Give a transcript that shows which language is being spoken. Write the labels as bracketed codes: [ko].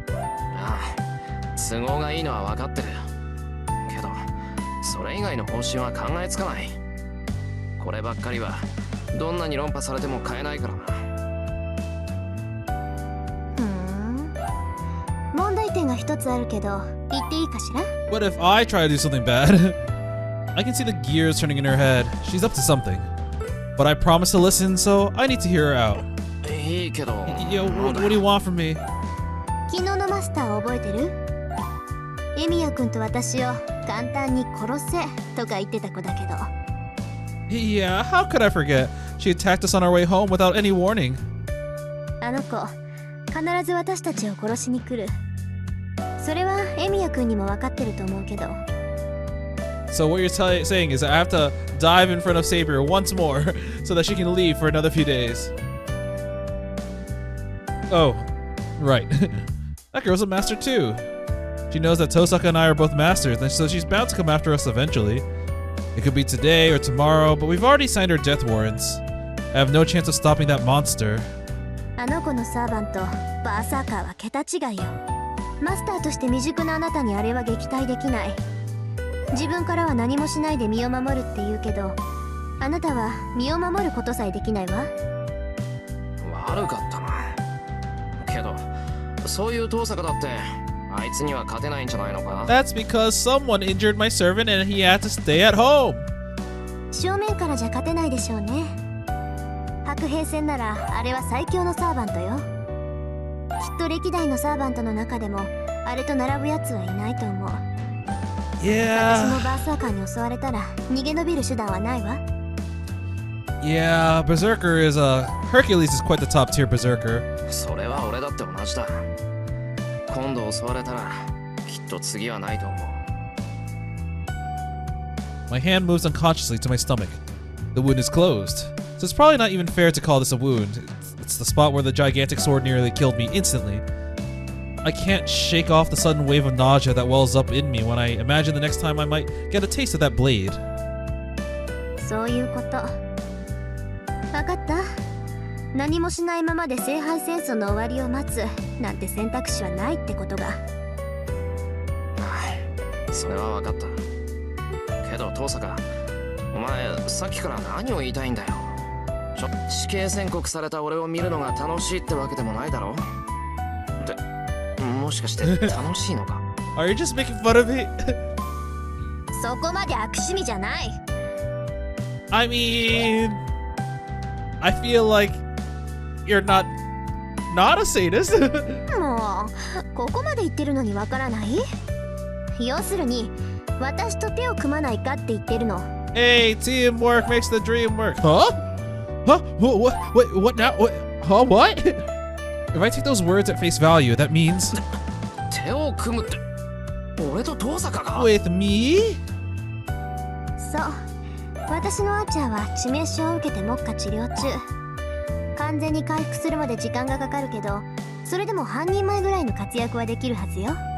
[ja] ああ、都合がいいのは分かってる。けどそれ以外の方針は考えつかない。こればっかりはどんなに論破されても変えないからな。問題点が一つあるけど言っていいかしら？ [en] What if I try to do something bad? I can see the gears turning in her head. She's up to something. But I promise to listen, so I need to hear her out. [ja] いいけど。 [en] Yo, what do you want from me? [ja] 昨日のマスター覚えてる？エミヤくんと私を簡単に殺せとか言ってた子だけど。 [en] Yeah, how could I forget? She attacked us on our way home without any warning. [ja] あの子、必ず私たちを殺しに来る。それはエミヤくんにも分かってると思うけど。 [en] So what you're saying is I have to dive in front of Saber once more so that she can leave for another few days. Oh, right. That girl's a master too. She knows that Tohsaka and I are both masters, and so she's bound to come after us eventually. It could be today or tomorrow, but we've already signed our death warrants. I have no chance of stopping that monster. [ja] あの子のサーバント、バーサーカーは桁違いよ。マスターとして未熟なあなたにあれは撃退できない。自分からは何もしないで身を守るって言うけど、あなたは身を守ることさえできないわ。悪かったな。けどそういう遠坂だってあいつには勝てないんじゃないのか。 [en] That's because someone injured my servant and he had to stay at home. [ja] 正面からじゃ勝てないでしょうね。白兵戦ならあれは最強のサーバントよ。きっと歴代のサーバントの中でもあれと並ぶやつはいないと思う。私も [en] Yeah. [ja] バーサーカーに襲われたら逃げ延びる手段はないわ。 [en] Yeah, Berserker is Hercules is quite the top tier Berserker. [ja] それは俺だって同じだ。今度襲われたらきっと次はないと思う。 [en] My hand moves unconsciously to my stomach. The wound is closed. So it's probably not even fair to call this a wound. It's the spot where the gigantic sword nearly killed me instantly. I can't shake off the sudden wave of nausea that wells up in me when I imagine the next time I might get a taste of that blade. [ja] そういうこと。分かった。何もしないままで聖杯戦争の終わりを待つなんて選択肢はないってことが。それは分かった。けど遠坂、お前さっきから何を言いたいんだよ。死刑宣告された俺を見るのが楽しいってわけでもないだろ。ってもしかして楽しいのか？ [en] Are you just making fun of me? [ja] そこまで悪趣味じゃない。 [en] I mean, I feel like you're not a sadist. [ja] もうここまで言ってるのにわからない？要するに私と手を組まないかって言ってるの。 [en] Hey, teamwork makes the dream work. Huh? Huh? What now? Huh? What? If I take those words at face value, that means [ja] 手を組むって俺と遠坂が？ [en] with me? [ja] そう、私のアーチャーは致命傷を受けて目下治療中。完全に回復するまで時間がかかるけど、それでも半人前ぐらいの活躍はできるはずよ。